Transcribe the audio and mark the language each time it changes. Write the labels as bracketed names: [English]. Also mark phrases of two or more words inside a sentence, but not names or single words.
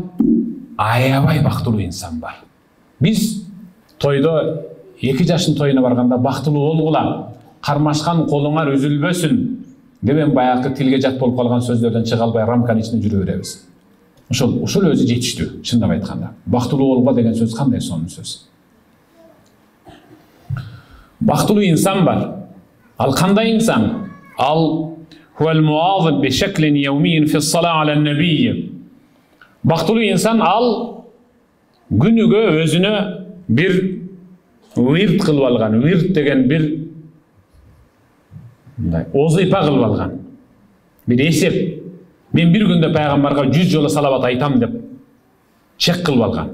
[Kyrgyz] Аябай бактылуу инсан бар. Биз тойдо 2 жаштын тоюна барганда бактылуу болгула, кармашкан колуңар үзүлбөсүн деп баягы тилге жат болуп калган сөздөрдөн чыга албай рамканын ичинде жүрө беребиз. Ушул өзү жетиштүү, чындап айтканда. Бактылуу болгула деген сөз кандай сонун сөз? Бактылуу инсан бар. Ал кандай инсан? Ал [Arabic] هو المواظب بشكل يومي في الصلاة على النبي. [Kyrgyz] Бактылуу инсан ал күнүгө өзүнө бир вирд кылып алган. Вирд деген бир озыйпа кылып алган. Бир эсеп. Мен бир күндө пайгамбарга 100 жолу салават айтам деп чек кылып алган.